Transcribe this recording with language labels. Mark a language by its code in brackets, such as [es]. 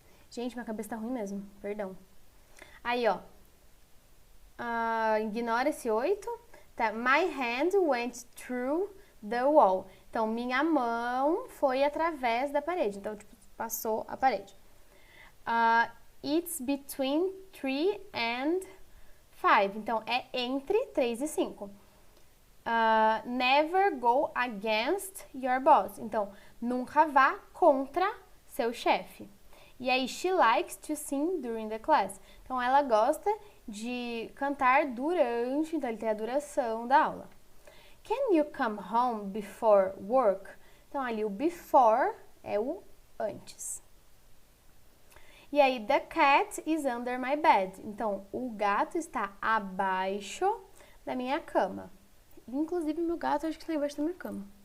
[pt] Gente, minha cabeça tá ruim mesmo, perdão. Aí, ó, ignora esse 8, tá? [en] My hand went through the wall. [pt] Então, minha mão foi através da parede, então, tipo, passou a parede. [en] It's between 3 and 5. [pt] Então, é entre 3 e 5. [en] Never go against your boss. [pt] Então, nunca vá contra seu chefe. E aí, [en] she likes to sing during the class. [pt] Então, ela gosta de cantar durante, então ele tem a duração da aula. [en] Can you come home before work? [pt] Então, ali o before é o antes. E aí, [en] the cat is under my bed. [pt] Então, o gato está abaixo da minha cama. Inclusive, meu gato acho que está embaixo da minha cama.